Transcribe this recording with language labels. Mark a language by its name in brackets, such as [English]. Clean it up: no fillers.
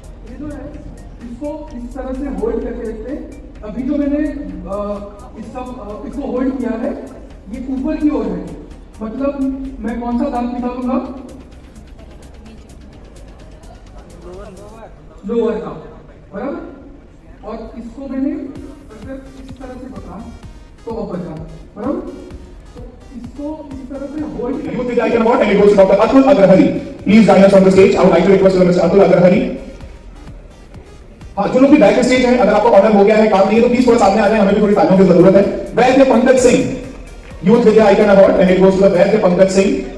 [Hindi] ये जो है इसको इस तरह से होल्ड करके रखते हैं। अभी जो मैंने इसको होल्ड किया है ये ऊपर की ओर है, मतलब मैं कौन सा दांत निकालूंगा? लोअर का, बराबर। और इसको मैंने अगर इस तरह से पकड़ा तो अपर का, बराबर। इसको इस तरह से hold [English] You take the icon award and it goes to Dr. Atul Agarhari. Please join us on the stage. I would like to request Mr. Atul Agarhari. [Hindi] हाँ, जो लोग भी बैक स्टेज हैं, अगर आपको ऑर्डर हो गया है, काम नहीं है, तो प्लीज थोड़ा सामने आ जाए, हमें भी थोड़ी तालियों की जरूरत है। [English] Vaidya Pankaj Singh, youth Vidya icon award and it goes to the Vaidya Pankaj Singh.